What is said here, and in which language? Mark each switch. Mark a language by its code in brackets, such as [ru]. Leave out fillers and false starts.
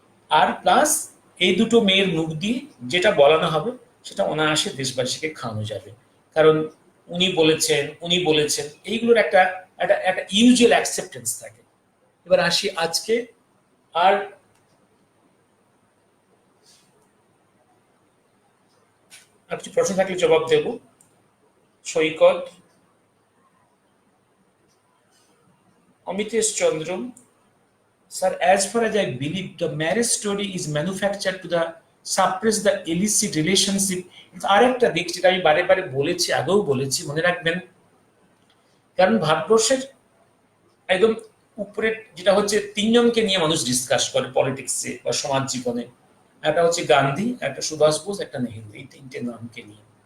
[bn] আর plus এই দুটো মেয়ের মুখ দিয়ে যেটা বলানো হবে সেটা অনায়াসে দেশবাসীকে খাওয়ানো যাবে, কারণ উনি বলেছেন এইগুলোর একটা ইউজুয়াল অ্যাকসেপ্টেন্স থাকে। এবার আসি আজকে, আর কিছু প্রশ্ন থাকলে জবাব দেব। [en] Saikat, Amitesh Chandra, Sir, as far as I believe, the marriage story is manufactured to suppress the illicit relationship. [bn] আরেকটা দিক যেটা আমি বারে বারে বলেছি, আগেও বলেছি, মনে রাখবেন, কারণ ভারতবর্ষের একদম উপরে যেটা হচ্ছে তিনজনকে নিয়ে মানুষ ডিসকাস করে পলিটিক্সে বা সমাজ জীবনে, একটা হচ্ছে গান্ধী, একটা সুভাষ বোস, একটা নেহেরু, এই তিনটে নামকে নিয়ে।